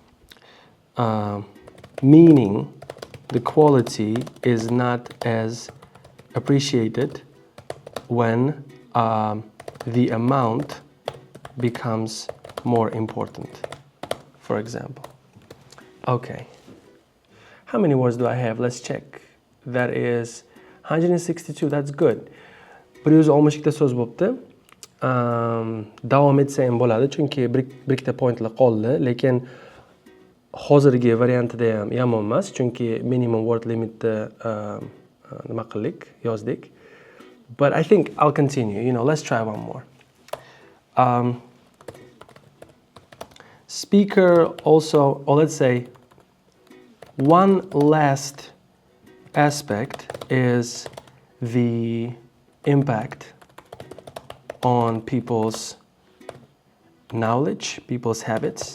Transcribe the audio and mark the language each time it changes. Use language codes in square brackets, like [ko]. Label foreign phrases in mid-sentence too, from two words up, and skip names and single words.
[en] Meaning the quality is not as appreciated when the amount becomes more important, for example. Okay. How many words do I have? Let's check. That is 162. That's good. [uz] Bir yuz olmishlikda so'z bo'libdi. Davom etsa ham bo'ladi, chunki bir ikkita pointlar qoldi, lekin hozirgi variantida ham yomon emas, chunki [en] minimum word limitni [uz] nima qildik, yozdik. [en] But I think I'll continue. Let's try one more. Speaker also, or let's say, one last aspect is the impact on people's knowledge, people's habits.